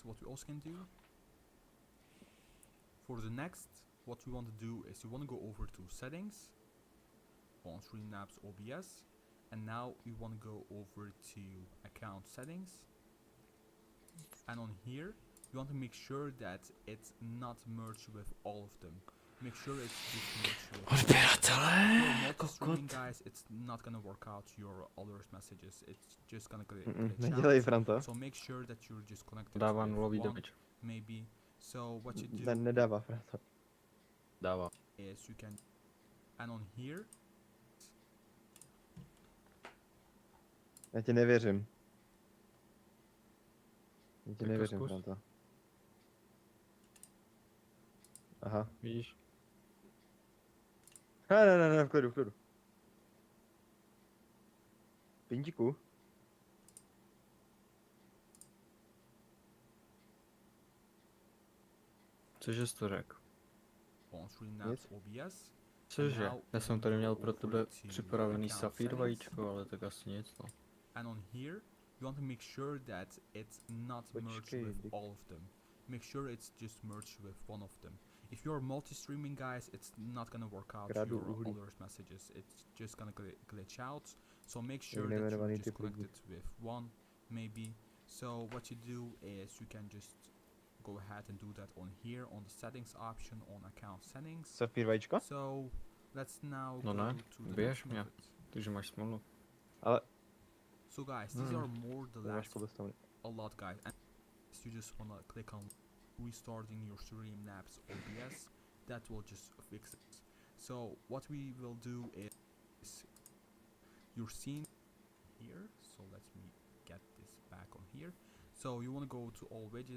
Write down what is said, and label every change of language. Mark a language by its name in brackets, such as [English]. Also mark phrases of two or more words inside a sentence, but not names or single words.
[English] What we also can do for the next, what we want to do is you want to go over to settings on Streamlabs OBS, and now you want to go over to account settings, and on here you want to make sure that it's not merged with all of them. Make sure it's just merged with all of them. [Czech] Odběratele, [English] If you're multi-streaming, [Czech] kokot. [English] guys, it's not gonna work out your alert messages. It's just gonna [Czech] Nedělej, [English] glitch out. [Czech] Franta. [English] So make sure that you're just connected [Czech] Dává [English] with [Czech] nulový [English] one, [Czech] damage. [English] maybe. So what you do [Czech] Ne, nedává, Franta. Dává. [English] is you can, and on here, [Czech] Já ti nevěřím. Já ti Tak to nevěřím, zkus. Franta. Aha. Víš? Ne, v klidu. Pindíku. Cože jsi to řekl? [English] on Streamlabs OBS. [Czech] Cože? Já jsem tady měl pro tebe [English] Over to [Czech] připravený [English] account [Czech] safír [English] settings. [Czech] vajíčko, ale tak asi nic, no. [English] And on here, you want to make sure that it's not merged [Czech] Počkej, [English] with [Czech] dik- [English] all of them. Make sure it's just merged with one of them. If you're multi-streaming, guys, it's not gonna work out [Czech] Kradu [English] your [Czech] uhlí. [English] alert messages. It's just gonna glitch out. So make sure that [Czech] nejmenovaný [English] you're just [Czech] typ lidí. [English] connected with one, maybe. So what you do is you can just go ahead and do that on here on the settings option on account settings. [Czech] Safír vajíčko? [English] So let's now [Czech] No [English] go [Czech] ne, [English] to the [Czech] běž [English] next [Czech] mě. [English] method. [Czech] Takže máš smůlu. Ale [English] So guys, these are more the last [Czech] to bez toho. [English] a lot, guys, and you just wanna click on restarting your Streamlabs OBS. That will just fix it. So what we will do is you're seeing here. So let me get this back on here. So you wanna go to all widgets,